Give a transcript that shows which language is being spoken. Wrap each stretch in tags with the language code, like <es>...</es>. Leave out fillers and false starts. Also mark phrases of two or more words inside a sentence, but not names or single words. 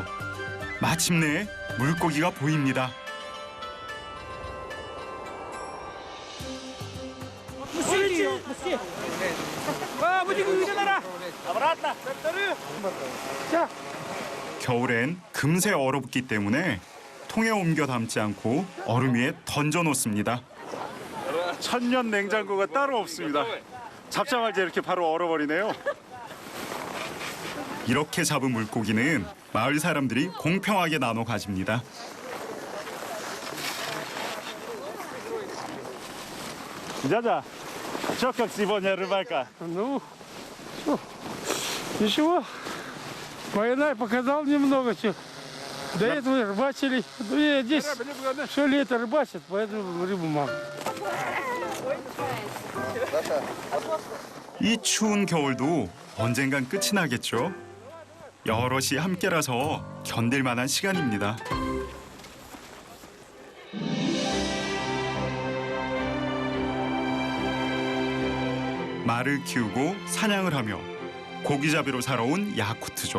<ko>마침내 물고기가 보입니다. 겨울엔 금세 얼어붙기 때문에 통에 옮겨 담지 않고 얼음 위에 던져 놓습니다. 천년 냉장고가 따로 없습니다. 잡자마자 이렇게 바로 얼어버리네요. 이렇게 잡은 물고기는 마을 사람들이 공평하게 나눠 가집니다.</ko> <ru>Дядя, что как сегодня рыбалка? Ну, ничего. Война показал немного чего. До этого рыбачили. Ну, здесь все лето рыбачат, поэтому рыбу мало.</ru> <ko>이 추운 겨울도 언젠간 끝이 나겠죠. 여럿이 함께라서 견딜 만한 시간입니다. 말을 키우고 사냥을 하며 고기잡이로 살아온 야쿠트족.</ko>